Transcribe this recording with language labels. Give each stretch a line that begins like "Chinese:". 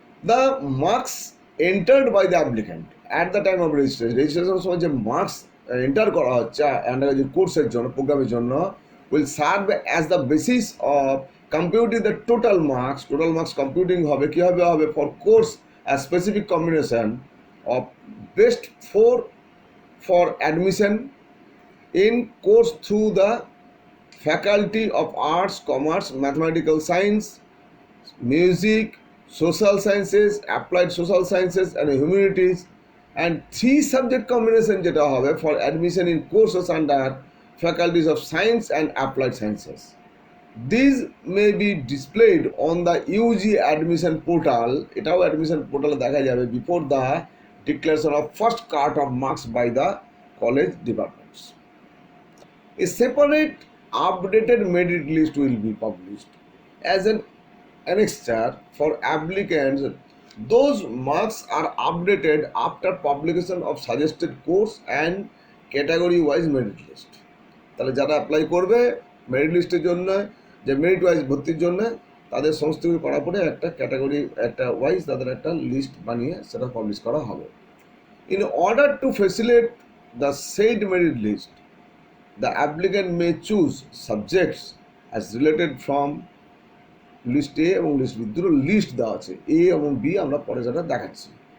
English: the marks entered by the applicant at the time of
Bangla: রেজিস্ট্রেশনের সময় যে marks enter করা হচ্ছে আন্ডারগ্রাজুয়েট কোর্সের জন্য, প্রোগ্রামের জন্য,
English: Will serve as the basis of computing the total marks.
Bangla: Total marks computing হবে কীভাবে হবে?
English: for course as specific combination of best 4 for admission in course through the faculty of arts, commerce, mathematical science, music, social sciences, applied social sciences and humanities, and 3 subject combination
Bangla: যেটা হবে
English: for admission in courses under faculties of science and applied sciences. These may be displayed on the UG admission portal,
Bangla: এটাও admission portal দেখা যাবে,
English: before the declaration of first cut of marks by the college departments. A separate updated merit list will be published as an annexure for applicants. Those marks are updated after publication of suggested course and category wise merit list.
Bangla: তাহলে যারা apply করবে merit লিস্টের জন্য, যে merit wise ভর্তির জন্য, তাদের সমস্ত কিছু করার পরে একটা ক্যাটাগরি, একটা ওয়াইজ তাদের একটা লিস্ট বানিয়ে সেটা পাবলিশ করা হবে।
English: In order to facilitate the said merit list, the applicant may choose subjects as related from
Bangla: list এ এবং লিস্ট বি, দুটো লিস্ট দেওয়া আছে, এ এবং বি, আমরা পরে যেটা দেখাচ্ছি।